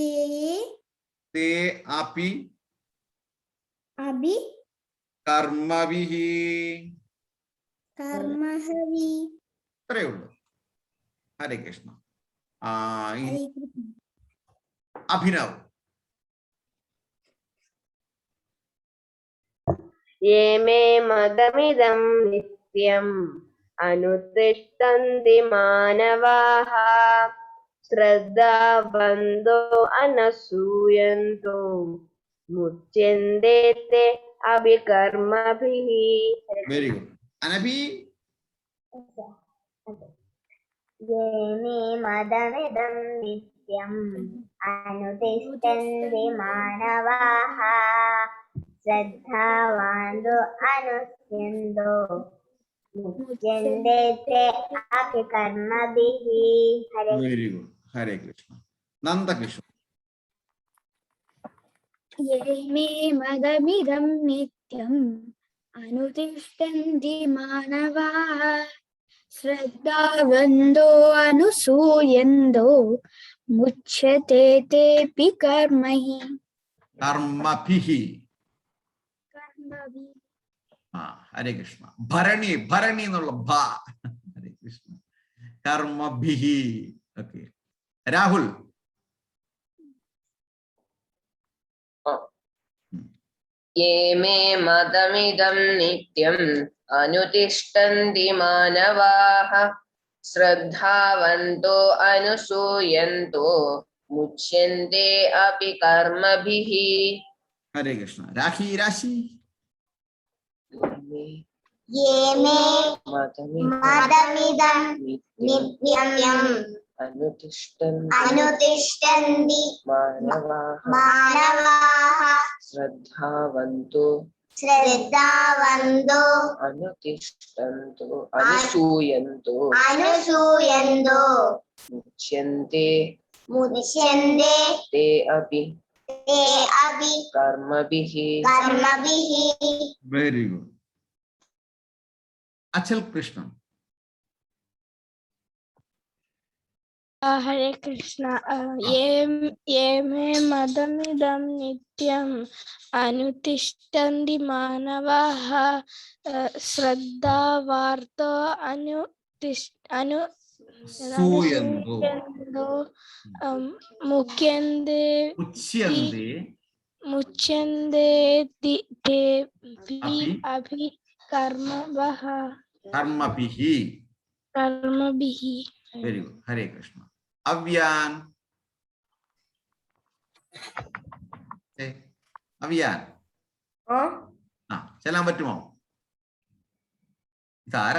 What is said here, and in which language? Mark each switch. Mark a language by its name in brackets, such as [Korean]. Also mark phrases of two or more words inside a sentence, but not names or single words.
[Sanskrit] തേ അപി അഭി കർമ്മഭിഃ. കർമ്മഹവി. [Malayalam] ഇത്രയേ ഉള്ളൂ. ഹരേ കൃഷ്ണ. ഇനി അഭിനവ്. [Sanskrit] ये मे मदमिदं नित्यम् अनुतिष्ठन्ति मानवाः श्रद्धावन्तो अनसूयन्तो मुच्यन्ते ते अभिकर्मभिः. [English] very good. [Malayalam] അനഭി. [Sanskrit] ये मे मदमिदं नित्यम् अनुतिष्ठन्ति मानवाः श्रद्धावान्तो अनुष्यन्तो मुच्यन्ते ते अभिकर्मभिः. [English] very good. [Malayalam] ഹരേ കൃഷ്ണ. നന്ദകിഷോർ. [Sanskrit] ये मे मदमिदं नित्यम् अनुतिष्ठन्ति मानवाः श्रद्धावन्तो अनुसूयन्तो मुच्यते तेऽपि कर्महि. [Malayalam] കർമ്മഭിഃ. ആ ഹരേ കൃഷ്ണ. ഭരണി. ഭരണി എന്നുള്ള ഭ. ഹരേ കൃഷ്ണ. കർമ്മഭിഃ. ഓക്കെ. രാഹുൽ. [Sanskrit] ये मे मदमिदं नित्यम् अनुतिष्ठन्ति मानवाः श्रद्धावन्तो अनुसूयन्तो मुच्यन्ते अपि कर्मभिः. [Malayalam] ഹരേ കൃഷ്ണ. രാഖി. രാശി. [Sanskrit] ये मे मदमिदं मदमिदं नित्यम् नित्यम् अनुतिष्ठन्ति मानवाः श्रद्धावन्तो श्रद्धावन्तो अनुतिष्ठन्तो अनुसूयन्तो मुच्यन्ते ते अपि कर्मभिः. [English] very good. [Malayalam] അച്ചൽ കൃഷ്ണ. [Sanskrit] हरे कृष्ण. ये मे मदमिदं नित्यम् अनुतिष्ठन्ति मानवाः श्रद्धावार्तो സൂയന്തോ. मुच्यन्ते മുച്യന്തേ तेऽपि कर्मभिः. [Malayalam] കർമ്മഭിഃ. [English] very good. [Malayalam] ഹരേ കൃഷ്ണ. അവ്യാൻ. അവ്യാൻ. ആ ചെല്ലാൻ പറ്റുമോ? ഇതാരാ?